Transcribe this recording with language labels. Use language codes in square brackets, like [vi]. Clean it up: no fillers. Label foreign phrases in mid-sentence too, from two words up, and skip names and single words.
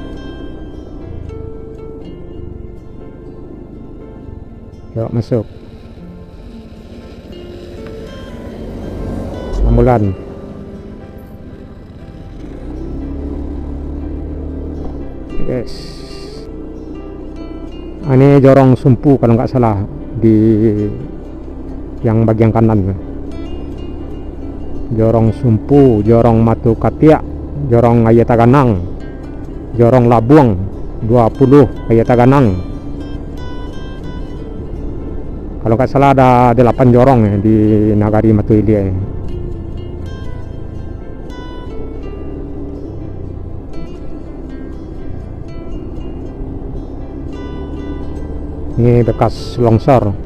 [id] Yuk masuk ambulan. Yes. Ini jorong Sumpu kalau nggak salah, di yang bagian kanan. Jorong Sumpu, jorong Matu Katiak, jorong Ayah Taganang, jorong Labuang 20 Ayah Taganang. Kalau nggak salah ada 8 jorong ya di Nagari Matu Elia ini. Ini bekas longsor.